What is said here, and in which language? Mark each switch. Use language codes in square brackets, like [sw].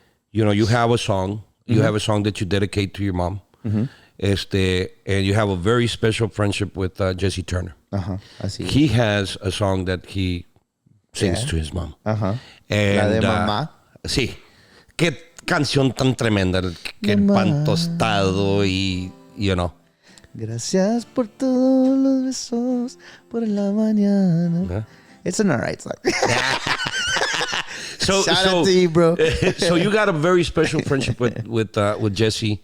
[en] You have a song. You have a song that you dedicate to your mom. And you have a very special friendship with Jesse Turner. He has a song that he sings to his mom. And, [es] La de mamá. Sí. Qué canción tan tremenda. Que pan tostado y, Gracias por todos los besos por la mañana. [en] It's an alright song. Shout out to you, bro. So you got a very special friendship with Jesse.